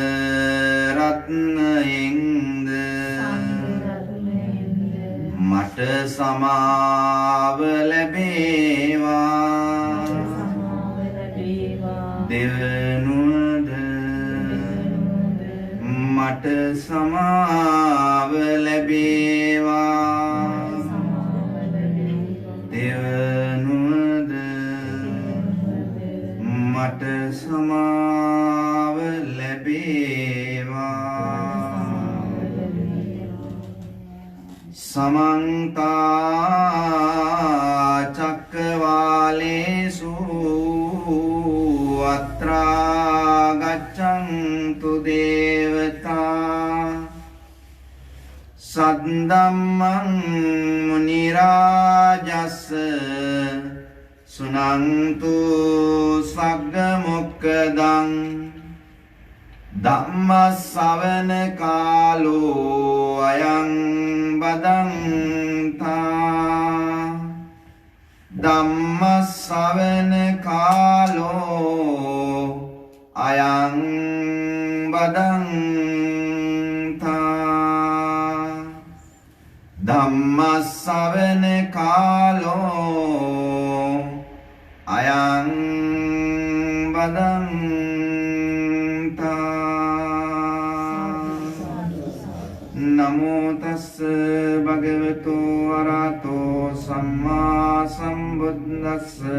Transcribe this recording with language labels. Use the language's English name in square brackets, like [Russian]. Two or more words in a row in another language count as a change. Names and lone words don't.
[Sinhala] රත්නයෙන්ද මට සමාව ලැබේවා දෙවනුවද මට සමාව ලැබේවා දෙවනුවද මට සමාව ලැබේවා [Pali] समन्त चक्रवालेषु अत्रा गच्छन्तु देवता सद्दम्मं मुनिराजस् सुनन्तु सग्गमुक्कदं ධම්මස්සවන කාලෝ අයං බදන්තා ධම්මස්සවන කාලෝ අයං බදන්තා ධම්මස්සවන කාලෝ අයං බදන්තා නමෝ තස්ස භගවතු අරහතෝ සම්මා සම්බුද්දස්ස